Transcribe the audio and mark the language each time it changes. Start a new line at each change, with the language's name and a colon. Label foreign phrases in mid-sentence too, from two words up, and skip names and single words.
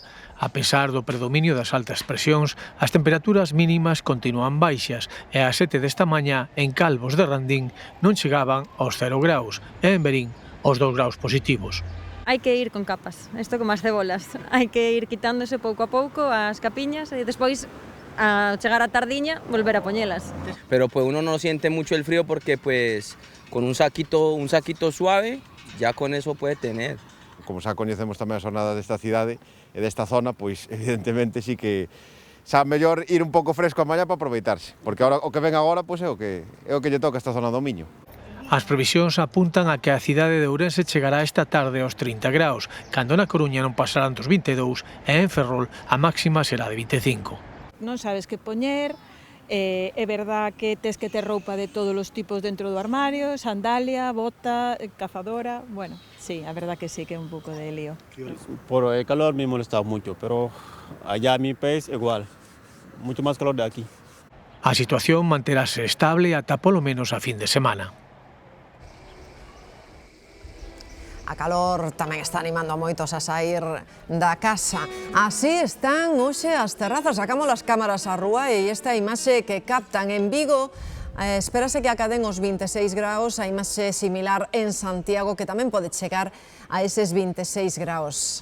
Galician: A pesar do predominio das altas presións, as temperaturas mínimas continúan baixas e ás 7 desta mañá en Calvos de Randín non chegaban aos 0 graus e en Verín aos 2 graus positivos. hai que ir con capas, isto como as cebolas, hai que ir quitándose pouco a pouco as capiñas e despois a chegar a tardiña volver a poñelas.
Spanish: Pero pues uno no siente mucho el frío porque pues con un saquito suave ya con eso puede tener.
Galician: Como xa coñecemos tamén a xornada desta cidade e desta zona, pois evidentemente sí que xa mellor ir un pouco fresco a mañá para aproveitarse, porque agora o que ven agora pois é o que lle toca esta zona do Miño. As previsións apuntan a que a cidade de Ourense chegará esta tarde aos 30 graus, cando na Coruña non pasarán dos 22 e en Ferrol a máxima será de 25. Non sabes que poñer, é verdad que tes que ter roupa de todos os tipos dentro do armario, sandalia, bota, cazadora, bueno, sí, a verdad que sí, que é un pouco de lío.
Spanish: Por el calor me molesta mucho, pero allá en mi país igual, mucho más calor de aquí.
Galician: A situación manterase estable ata polo menos a fin de semana. A calor tamén está animando a moitos a sair da casa. Así están hoxe as terrazas. Sacamos as cámaras á rúa e esta imaxe que captan en Vigo espérase que acaden os 26 graus, a imaxe similar en Santiago que tamén pode chegar a eses 26 graus.